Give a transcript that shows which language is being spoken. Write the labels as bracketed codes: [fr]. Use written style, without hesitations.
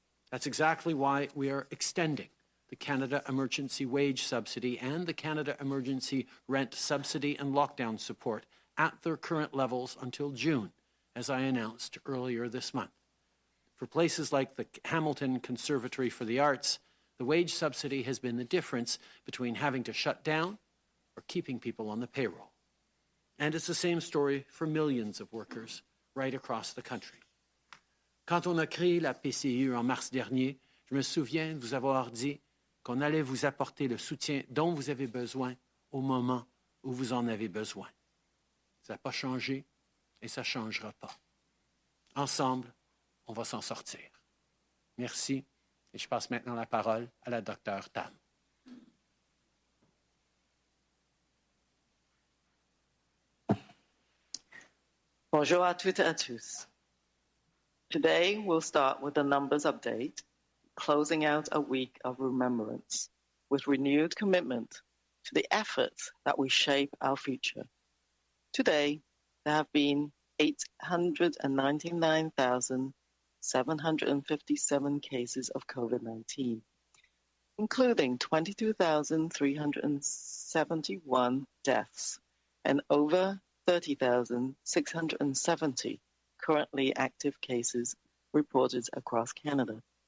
[en] That's exactly why we are extending the Canada Emergency Wage Subsidy and the Canada Emergency Rent Subsidy and Lockdown Support at their current levels until June, as I announced earlier this month. For places like the Hamilton Conservatory for the Arts, the wage subsidy has been the difference between having to shut down or keeping people on the payroll. And it's the same story for millions of workers right across the country. [fr] Quand on a créé la PCU en mars dernier, je me souviens de vous avoir dit qu'on allait vous apporter le soutien dont vous avez besoin au moment où vous en avez besoin. Ça n'a pas changé et ça ne changera pas. Ensemble, on va s'en sortir. Merci et je passe maintenant la parole à la docteure Tam. Bonjour à toutes et à tous. [en] Today, we'll start with the numbers update, closing out a week of remembrance with renewed commitment to the efforts that will shape our future. Today, there have been 899,757 cases of COVID-19, including 22,371 deaths and over 30,670 currently active cases reported across Canada.